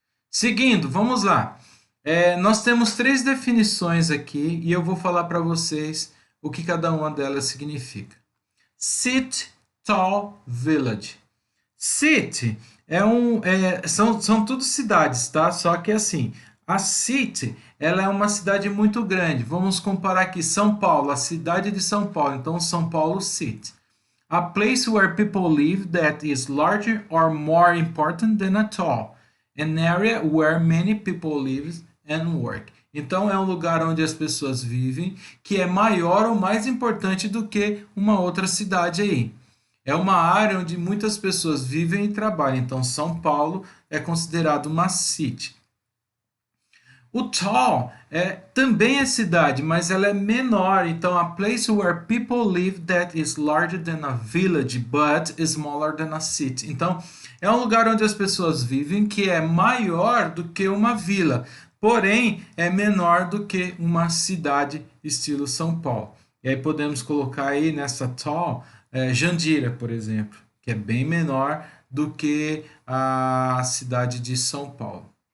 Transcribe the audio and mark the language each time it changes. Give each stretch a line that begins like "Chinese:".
Portuguese: Seguindo, vamos lá. Nós temos 3 definições aqui e eu vou falar para vocês o que cada uma delas significa. City, tall, village. City são tudo cidades, tá? Só que assim, a city, ela é uma cidade muito grande. Vamos comparar aqui São Paulo, a cidade de São Paulo. Então, São Paulo City.
English: A place where people live that is larger or more important than a town. An area where many people live and work.
Portuguese: Então é um lugar onde as pessoas vivem que é maior ou mais importante do que uma outra cidade aí. É uma área onde muitas pessoas vivem e trabalham. Então São Paulo é considerado uma city. O tall também é cidade, mas ela é menor.
English: Então, a place where people live that is larger than a village, but smaller than a city.
Portuguese: Então, é um lugar onde as pessoas vivem que é maior do que uma vila, porém é menor do que uma cidade estilo São Paulo. E aí podemos colocar aí nessa tall Jandira, por exemplo, que é bem menor do que a cidade de São Paulo.